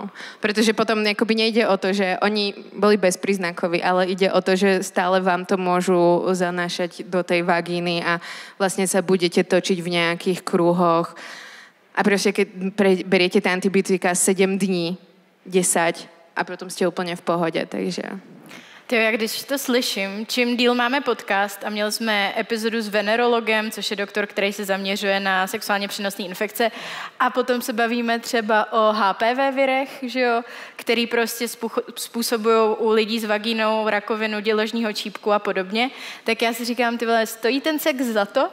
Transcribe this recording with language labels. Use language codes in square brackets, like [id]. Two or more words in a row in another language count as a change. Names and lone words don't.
[sk] Pretože potom akoby nejde o to, že oni boli bezpríznakoví, ale ide o to, že stále vám to môžu zanášať do tej vagíny a vlastne sa budete točiť v nejakých krúhoch. A proste, keď beriete tie antibiotika 7 dní, 10 a potom ste úplně v pohodě, takže... [cs] Já když to slyším, čím díl máme podcast a měli jsme epizodu s venerologem, což je doktor, který se zaměřuje na sexuálně přenosné infekce a potom se bavíme třeba o HPV virech, že jo, který prostě způsobují u lidí s vagínou rakovinu děložního čípku a podobně, tak já si říkám, ty vole, stojí ten sex za to?